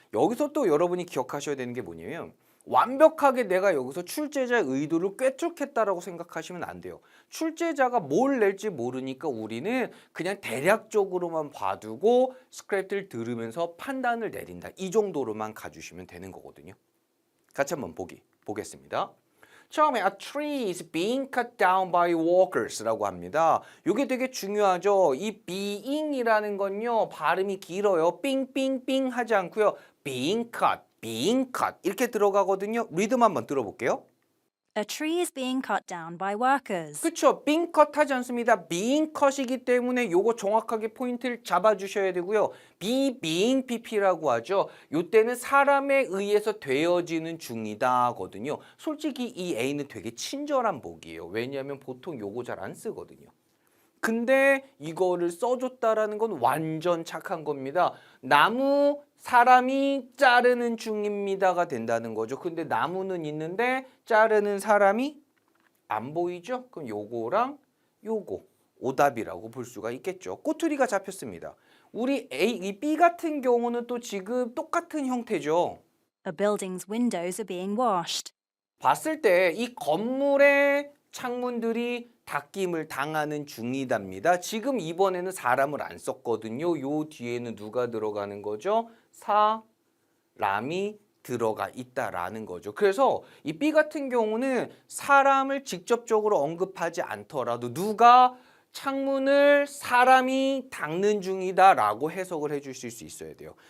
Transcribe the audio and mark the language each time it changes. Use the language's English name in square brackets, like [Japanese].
[Korean] 여기서 또 여러분이 기억하셔야 되는 게 뭐냐면 완벽하게 내가 여기서 출제자의 의도를 꿰뚫겠다라고 생각하시면 안 돼요. 출제자가 뭘 낼지 모르니까 우리는 그냥 대략적으로만 봐두고 스크립트를 들으면서 판단을 내린다. 이 정도로만 가주시면 되는 거거든요. 같이 한번 보겠습니다. 처음에 [English] a tree is being cut down by walkers라고 [Korean] 합니다. 이게 되게 중요하죠. 이 being이라는 건요. 발음이 길어요. 삥삥삥 하지 않고요. [English] being cut [Korean] 이렇게 들어가거든요. 리듬 한번 들어볼게요. [English] A tree is being cut down by workers. [Korean] 그쵸? [English] being cut [Korean] 하지 않습니다. being cut이기 때문에 요거 정확하게 포인트를 잡아주셔야 되고요. [English] being pp [Korean] 라고 하죠. 요때는 사람에 의해서 되어지는 중이다거든요. 솔직히 이 A는 되게 친절한 복이에요. 왜냐하면 보통 요거 잘 안 쓰거든요. 근데 이거를 써줬다라는 건 완전 착한 겁니다. 나무 사람이 자르는 중입니다가 된다는 거죠. 근데 나무는 있는데 자르는 사람이 안 보이죠? 그럼 요거랑 요거 오답이라고 볼 수가 있겠죠. 꼬투리가 잡혔습니다. 우리 이 B 같은 경우는 또 지금 똑같은 형태죠. [English] A building's windows are being washed. [Korean] 봤을 때 이 건물의 창문들이 닦임을 당하는 중이답니다. 지금 이번에는 사람을 안 썼거든요. 요 뒤에는 누가 들어가는 거죠? 사람이 들어가 있다라는 거죠. 그래서 이 B 같은 경우는 사람을 직접적으로 언급하지 않더라도 누가 창문을 사람이 닦는 중이다라고 해석을 해주실 수 있어야 돼요.